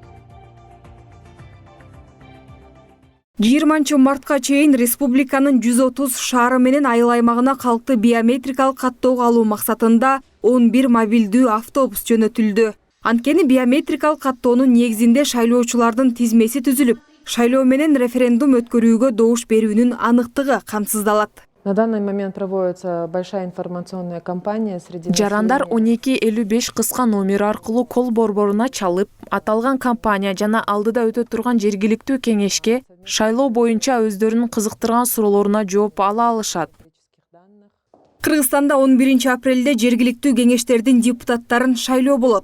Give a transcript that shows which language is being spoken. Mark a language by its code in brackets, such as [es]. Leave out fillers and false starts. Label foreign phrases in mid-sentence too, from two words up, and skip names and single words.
[ky] 20 мартка чейин республиканын 130 шаары менен айыл аймагына калкты биометрикалык каттоого алуу максатында 11 мобилдүү автобус жөнөтүлдү. Анткени биометрикалык каттоонун негизинде шайлоочулардын тизмеси түзүлүп, шайлоо менен референдум өткөрүүгө добуш берүүнүн аныктыгы камсыздалат. [ru] На данный момент проводится большая информационная кампания среди [ky] Жарандар 1255 кыска номер аркылуу кол борборуна чалып, аталган кампания жана алдыда өтө турган жергиликтүү кеңешке шайлоо боюнча өздөрүнүн кызыктырган суроолоруна жооп ала алышат. Кыргызстанда 11 апрелде жергиликтүү кеңештердин депутаттарын шайлоо болот.